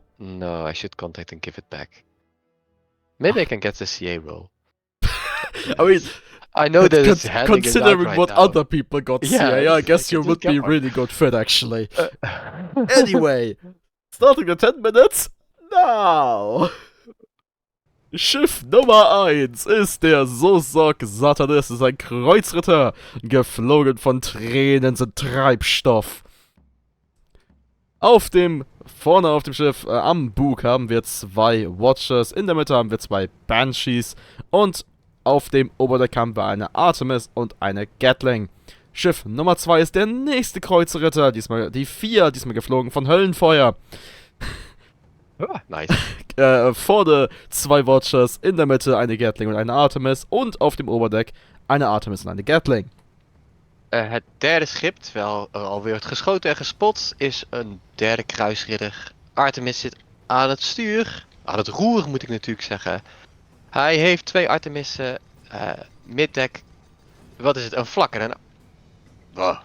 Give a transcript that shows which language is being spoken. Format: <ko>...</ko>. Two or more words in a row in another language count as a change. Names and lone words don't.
<en>No, I should contact and give it back. Maybe I can get the CA role. I mean, I know that it's handing it out considering right what now. other people got Yeah, CA, I it's guess like, you just would get be one. really good fit, actually. Anyway, starting the 10 minutes now.</en> <de>Schiff Nummer 1 ist der Sosok-Satanist, ist ein Kreuzritter, geflogen von tränendem Treibstoff. Vorne auf dem Schiff, am Bug haben wir 2 Watchers, in der Mitte haben wir 2 Banshees und auf dem Oberdeck haben wir eine Artemis und eine Gatling. Schiff Nummer 2 ist der nächste Kreuzritter, diesmal die 4, diesmal geflogen von Höllenfeuer. Nice. Vorne 2 Watchers, in der Mitte eine Gatling und eine Artemis und auf dem Oberdeck eine Artemis en eine Gatling.</de> <nl>Het derde schip, terwijl er alweer wordt geschoten en gespot, is een derde kruisridder. Artemis zit aan het stuur. Aan het roer moet ik natuurlijk zeggen. Hij heeft 2 Artemissen. Middeck. Wat is het? Een vlak en een... Wow.</nl>